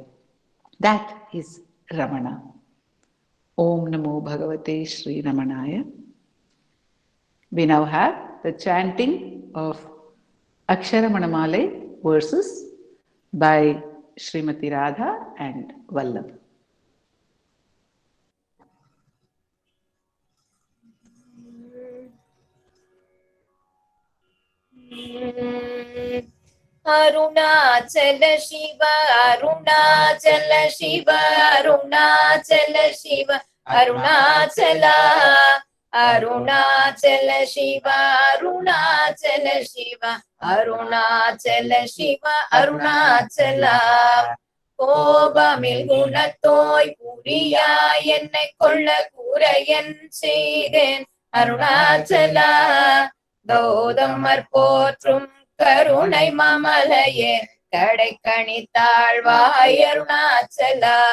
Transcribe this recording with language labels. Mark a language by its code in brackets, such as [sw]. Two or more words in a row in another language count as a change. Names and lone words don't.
[en] That is Ramana. [sa] ॐ नमो भगवते श्री रमणाय. [en] We now have the chanting of Aksharamanamale verses by Srimati Radha and Vallabh. Arunachala Shiva, Arunachala Shiva, Arunachala Shiva, Arunachala, Arunachala Shiva, Arunachala Shiva, Arunachala Shiva, Arunachala. [ta] கோபமில் குணத்தோய் புரியா என்னை கொள்ள கூரையன் செய்தேன் அருணாச்சலா. கௌதமர் போற்றும் கருணை மாமலையே கடை கணித்தாழ்வாய் அருணாச்சலா.